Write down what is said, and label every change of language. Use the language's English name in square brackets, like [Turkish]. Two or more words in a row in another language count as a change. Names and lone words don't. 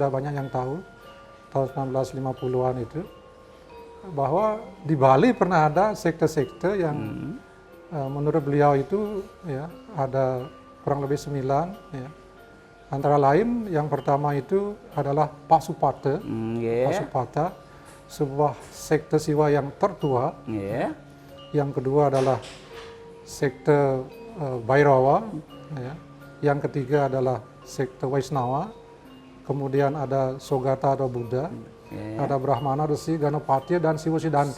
[Indonesian] sudah banyak yang tahu, tahun 1950-an itu, bahwa di Bali pernah ada sekte-sekte yang menurut beliau itu ya ada kurang lebih 9 ya. Antara lain yang pertama itu adalah Pasupata. Nggih. Pasupata, sebuah sekte Siwa yang tertua. Nggih. Yang kedua adalah sekte Bhairava, ya. Yang ketiga adalah sekte Vaisnava, kemudian ada Sogata atau Buddha, ada Brahmana, Resi, Ganapati, dan Siwa Siddhanta.